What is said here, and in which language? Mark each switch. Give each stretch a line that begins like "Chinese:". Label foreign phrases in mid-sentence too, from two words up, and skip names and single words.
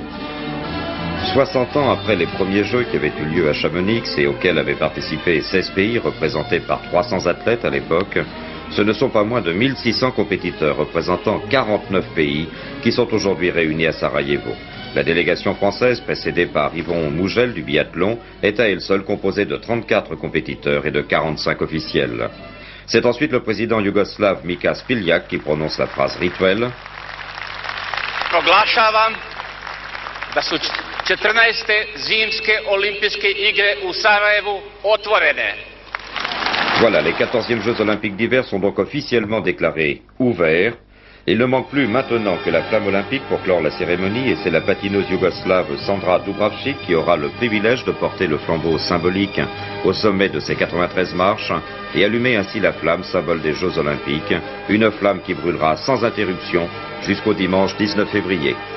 French: 60 ans après les premiers Jeux qui avaient eu lieu à Chamonix et auxquels avaient participé 16 pays représentés par 300 athlètes à l'époque, ce ne sont pas moins de 1600 compétiteurs représentant 49 pays qui sont aujourd'hui réunis à Sarajevo. La délégation française, précédée par Yvon Mougel du biathlon, est à elle seule composée de 34 compétiteurs et de 45 officiels. C'est ensuite le président yougoslave Mika Spiljak qui prononce la phrase rituelle.
Serbian: Proglašavam da su 14. zimske olimpijske igre u Sarajevu otvorene.
French: Voilà, les 14e Jeux olympiques d'hiver sont donc officiellement déclarés ouverts. Il ne manque plus maintenant que la flamme olympique pour clore la cérémonie et c'est la patineuse yougoslave Sandra Dubravčić qui aura le privilège de porter le flambeau symbolique au sommet de ses 93 marches et allumer ainsi la flamme, symbole des Jeux olympiques, une flamme qui brûlera sans interruption jusqu'au dimanche 19 février.